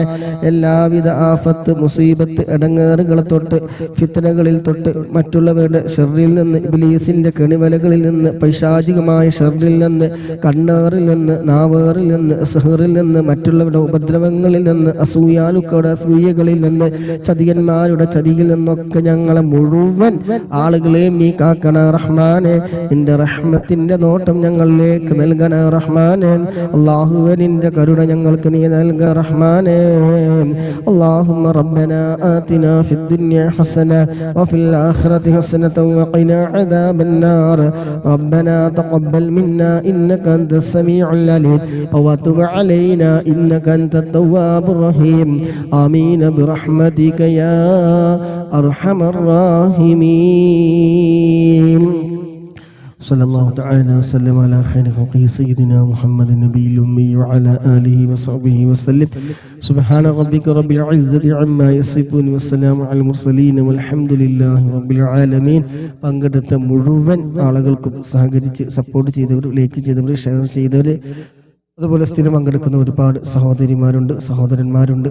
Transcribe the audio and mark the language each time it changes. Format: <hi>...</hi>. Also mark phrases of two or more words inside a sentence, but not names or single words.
<ml>എല്ലാവിധ ആഫത്ത്, മുസീബത്ത്, ഇടങ്ങേറുകളെ തൊട്ട്, ഫിത്നകളിൽ തൊട്ട്, മറ്റുള്ളവരുടെ ഷർറിൽ നിന്ന്, ഇബ്ലീസിന്റെ കെണിവലകളിൽ നിന്ന്, പൈശാചികമായ ഷർറിൽ നിന്ന്, കണ്ണാറിൽ നിന്ന്, നാവേറിൽ നിന്ന്, സിഹറിൽ നിന്ന്, മറ്റുള്ളവരുടെ ഉപദ്രവങ്ങളിൽ നിന്ന്, അസൂയാലുക്കളുടെ അസൂയകളിൽ നിന്ന്, ചതിയന്മാരുടെ ചതിയിൽ നിന്നൊക്കെ ഞങ്ങളെ മുഴുവൻ ആളുകളെയും നീ കാക്കണ റഹ്മാനെ. നിന്റെ റഹ്മത്തിന്റെ നോട്ടം ഞങ്ങളിലേക്ക് നൽകണ റഹ്മാനെ. അല്ലാഹുവേ നിന്റെ കരുണ ഞങ്ങൾക്ക് നീ നൽക റഹ്മാനെ.</ml> <ar>اللهم ربنا آتنا في الدنيا حسنة وفي الآخرة حسنة وقنا عذاب النار. ربنا تقبل منا إنك أنت السميع العليم وتب علينا إنك أنت التواب الرحيم. آمين برحمتك يا أرحم الراحمين. صلى الله تعالى وسلم على خير خلق سيدنا محمد النبي الأمي وعلى آله وصحبه وسلم. سبحان ربك رب العزة عما يصفون والسلام على المرسلين والحمد لله رب العالمين.</ar> <ml>പങ്കെടുത്ത മുഴുവൻ ആളുകൾക്കും സഹകരിച്ച് സപ്പോർട്ട് ചെയ്തവർ, ലൈക്ക് ചെയ്തവർ, ഷെയർ ചെയ്തവർ, അതുപോലെ സ്ഥിരം പങ്കെടുക്കുന്ന ഒരുപാട് സഹോദരിമാരുണ്ട്, സഹോദരന്മാരുണ്ട്.</ml>